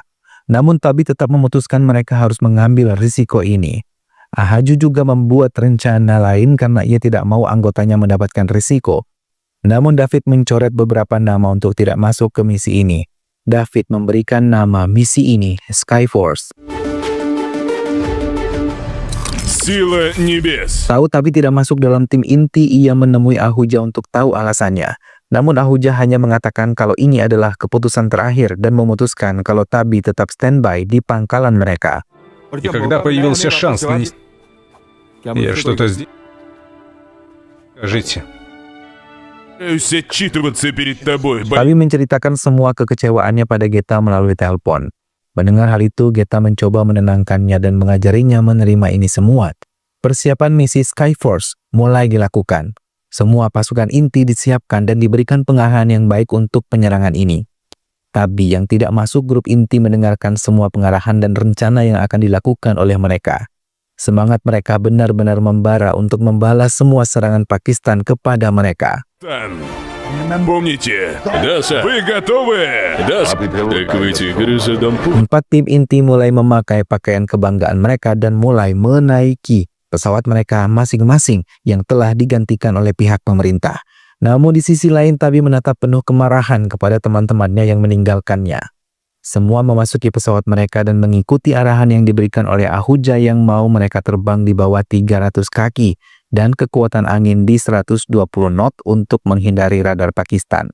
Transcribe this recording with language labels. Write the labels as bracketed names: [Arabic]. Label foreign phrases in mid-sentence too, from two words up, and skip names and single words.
[Indonesian] Namun Tabi tetap memutuskan mereka harus mengambil risiko ini. Ahaju juga membuat rencana lain karena ia tidak mau anggotanya mendapatkan risiko. Namun David mencoret beberapa nama untuk tidak masuk ke misi ini. David memberikan nama misi ini Skyforce. [Russian] Сила небес. [Indonesian] Tahu Tabi tidak masuk dalam tim inti, ia menemui Ahuja untuk tahu alasannya. Namun Ahuja hanya mengatakan kalau ini adalah keputusan terakhir dan memutuskan kalau Tabi tetap standby di pangkalan mereka. [Russian] И когда появился шанс нанести... Я что-то сделал... Скажите. Пытаюсь отчитываться перед тобой, [Indonesian] Tabi menceritakan semua kekecewaannya pada Geta melalui telepon. Mendengar hal itu, Geta mencoba menenangkannya dan mengajarinya menerima ini semua. Persiapan misi Skyforce mulai dilakukan. Semua pasukan inti disiapkan dan diberikan pengarahan yang baik untuk penyerangan ini. Tabi yang tidak masuk grup inti mendengarkan semua pengarahan dan rencana yang akan dilakukan oleh mereka. Semangat mereka benar-benar membara untuk membalas semua serangan Pakistan kepada mereka. [Russian] Помните? Да, сэр. Вы готовы? Да, сэр. Так вы теперь задам [Indonesian] Empat tim inti mulai memakai pakaian kebanggaan mereka dan mulai menaiki pesawat mereka masing-masing yang telah digantikan oleh pihak pemerintah. Namun di sisi lain Tabi menatap penuh kemarahan kepada teman-temannya yang meninggalkannya. Semua memasuki pesawat mereka dan mengikuti arahan yang diberikan oleh Ahuja yang mau mereka terbang di bawah 300 kaki dan kekuatan angin di 120 knot untuk menghindari radar Pakistan.